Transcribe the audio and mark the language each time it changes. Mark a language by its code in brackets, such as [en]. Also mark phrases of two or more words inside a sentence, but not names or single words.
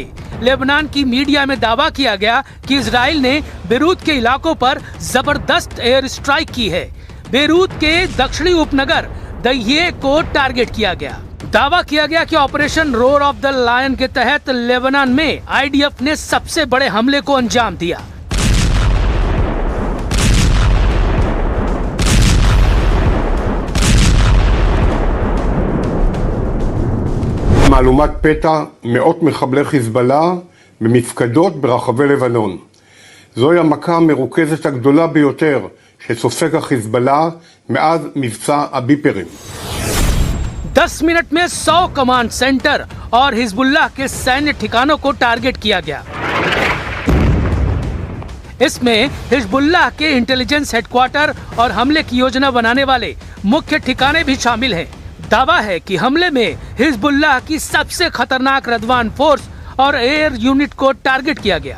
[hi] लेबनान की मीडिया में दावा किया गया कि इजराइल ने बेरूत के इलाकों पर जबरदस्त [en] air strike [hi] की है। बेरूत के दक्षिणी उपनगर दहिये को टारगेट किया गया। दावा किया गया कि ऑपरेशन रोर ऑफ द लायन के तहत लेबनान में आईडीएफ ने सबसे बड़े हमले को अंजाम दिया। [he] מהלומת פתע מאות מחבלי חיזבאללה במפקדות ברחבי לבנון. זוהי המכה המרוכזת הגדולה ביותר שסופג החיזבאללה מאז מבצע הביפרים. [hi] 10 मिनट में 100 [en] command center [hi] और हिजबुल्लाह के सैन्य ठिकानों को टारगेट किया गया। इसमें हिजबुल्लाह के [en] intelligence headquarters [hi] और हमले की योजना बनाने वाले मुख्य ठिकाने भी शामिल हैं। दावा है कि हमले में हिजबुल्लाह की सबसे खतरनाक रदवान फोर्स और [en] air unit [hi] को टारगेट किया गया।